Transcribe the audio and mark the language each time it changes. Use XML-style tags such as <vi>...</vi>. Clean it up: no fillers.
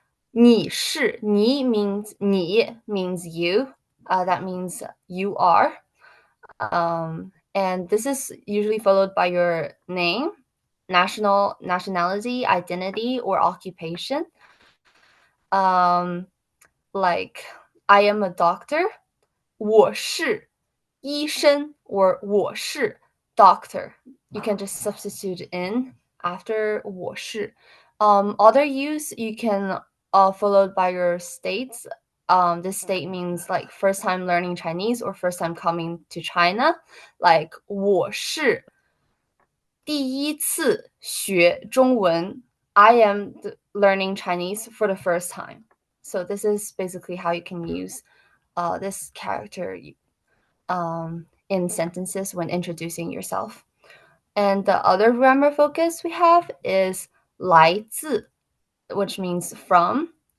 <zh>你是</zh> <en>你 means 你 means you. That means you are. And this is usually followed by your name, nationality, identity, or occupation. Like I am a doctor.</en> <zh>我是医生 or 我是 doctor.</zh> <en>You can just substitute in after 我是. Other use you can followed by your states. This state means like first time learning Chinese or first time coming to China.</en> <zh>Like 我是第一次学中文.</zh> <en>I am learning Chinese for the first time. So this is basically how you can use this character in sentences when introducing yourself. And the other grammar focus we have is 来自, which means from.</en>